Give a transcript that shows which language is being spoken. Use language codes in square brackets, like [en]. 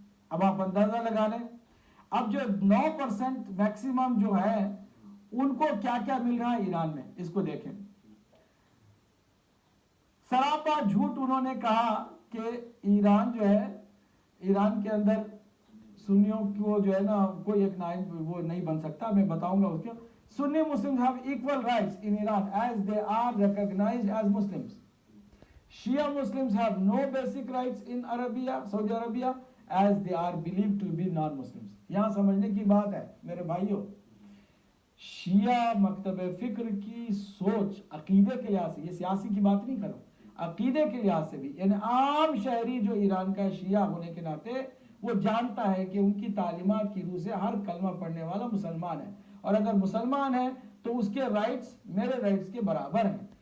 [ur] اب آپ اندازہ لگا لیں. اب جو 9% میکسیمم جو ہے ان کو کیا کیا مل رہا ہے ایران میں، اس کو دیکھیں. سراپا جھوٹ انہوں نے کہا کہ ایران جو ہے، ایران کے اندر سنیوں کو جو ہے نا کوئی ایک نائب وہ نہیں بن سکتا. میں بتاؤں گا اس کو. [en] Sunni Muslims have equal rights in Iran as they are recognized as Muslims. Shia Muslims have no basic rights in Arabia, Saudi Arabia, as they are believed to be non-Muslims. [ur] یہاں سمجھنے کی بات ہے میرے بھائیوں. شیعہ مکتب فکر کی سوچ عقیدے کے لحاظ سے، یہ سیاسی کی بات نہیں کرو، عقیدے کے لحاظ سے بھی، یعنی عام شہری جو ایران کا شیعہ ہونے کے ناطے وہ جانتا ہے کہ ان کی تعلیمات کی روح سے ہر کلمہ پڑھنے والا مسلمان ہے، اور اگر مسلمان ہے تو اس کے رائٹس میرے رائٹس کے برابر ہیں.